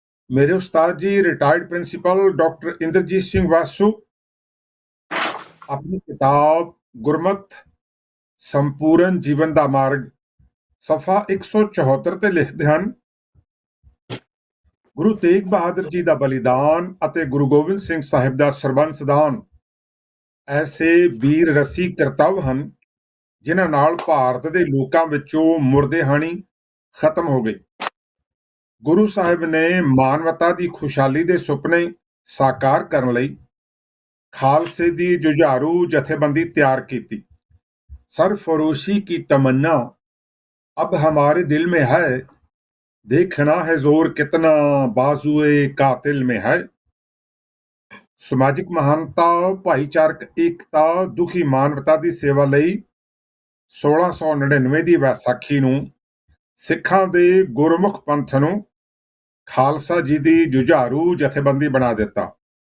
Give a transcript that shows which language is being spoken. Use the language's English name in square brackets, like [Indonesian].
[Punjabi] ਮੇਰੇ ਉਸਤਾਦ ਜੀ retired principal doctor Inderjit Singh Vasu ਆਪਣੀ ਕਿਤਾਬ ਗੁਰਮਤ ਸੰਪੂਰਨ ਜੀਵਨ ਦਾ ਮਾਰਗ ਸਫਾ 174 ਤੇ ਲਿਖਦੇ ਹਨ, ਗੁਰੂ ਤੇਗ ਬਹਾਦਰ ਜੀ ਦਾ ਬਲੀਦਾਨ ਅਤੇ ਗੁਰੂ ਗੋਬਿੰਦ ਸਿੰਘ ਸਾਹਿਬ ਦਾ ਸਰਬੰਸਦਾਨ ਐਸੇ ਵੀਰ ਰਸੀ ਕਰਤੱਵ ਹਨ, ਜਿਨ੍ਹਾਂ ਨਾਲ ਭਾਰਤ ਦੇ ਲੋਕਾਂ ਵਿੱਚੋਂ ਮੁਰਦੇਹਾਣੀ ਖਤਮ ਹੋ ਗਈ। ਗੁਰੂ ਸਾਹਿਬ ਨੇ ਮਾਨਵਤਾ ਦੀ ਖੁਸ਼ਹਾਲੀ ਦੇ ਸੁਪਨੇ ਸਾਕਾਰ ਕਰਨ ਲਈ ਖਾਲਸੇ ਦੀ ਜੁਝਾਰੂ ਜਥੇਬੰਦੀ ਤਿਆਰ ਕੀਤੀ। [Hindi] सरफरोशी की तमन्ना अब हमारे दिल में है, देखना है जोर कितना बाजुए कातिल में है। [Punjabi] ਸਮਾਜਿਕ ਮਹਾਨਤਾ, ਭਾਈਚਾਰਕ ਏਕਤਾ, ਦੁਖੀ ਮਾਨਵਤਾ ਦੀ ਸੇਵਾ ਲਈ 1699 ਦੀ ਵਿਸਾਖੀ ਨੂੰ ਸਿੱਖਾਂ ਦੇ ਗੁਰਮੁਖ ਪੰਥ ਨੂੰ ਖਾਲਸਾ ਜੀ ਦੀ ਜੁਝਾਰੂ ਜਥੇਬੰਦੀ ਬਣਾ ਦਿੱਤਾ।